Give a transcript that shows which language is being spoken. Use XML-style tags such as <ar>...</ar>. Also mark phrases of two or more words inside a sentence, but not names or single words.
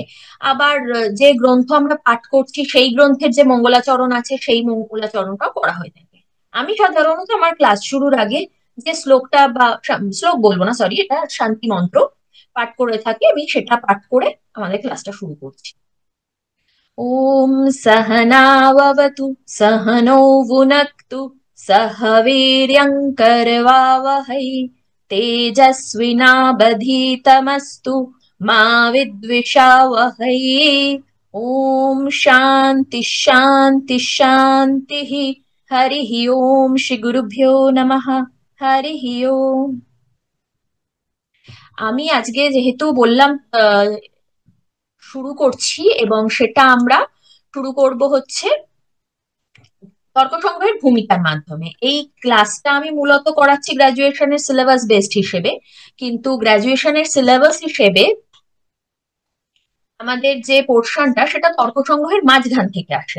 <bn>আবার যে গ্রন্থ আমরা পাঠ করছি সেই গ্রন্থের যে মঙ্গলাচরণ আছে সেই মঙ্গলাচরণটাও করা হয়ে থাকে। আমি সাধারণত আমার ক্লাস শুরুর আগে যে শ্লোকটা বা শ্লোক বলবো না, সরি, এটা শান্তি মন্ত্র পাঠ করে থাকি, আমি সেটা পাঠ করে আমাদের ক্লাসটা শুরু করছি।</bn> <sa>ওম सहनाववतु सहनौ भुनक्तु सह वीर्यं करवावहै तेजस्विनावधीतमस्तु मा विद्विषावहै। ओम शांति शांति शांतिः। हरिः ओम। श्री गुरुभ्यो नमः। हरिः ओम।</sa> <bn>আমি আজকে যেহেতু বললাম শুরু করছি, এবং সেটা আমরা শুরু করব হচ্ছে তর্ক সংগ্রহের ভূমিকার মাধ্যমে। এই ক্লাসটা আমি মূলত করাচ্ছি গ্রাজুয়েশনের</bn> <en>syllabus based</en> <bn>হিসেবে, কিন্তু গ্রাজুয়েশনের সিলেবাস হিসেবে আমাদের যে পোর্শনটা সেটা তর্ক সংগ্রহের মাঝখান থেকে আসে।</bn>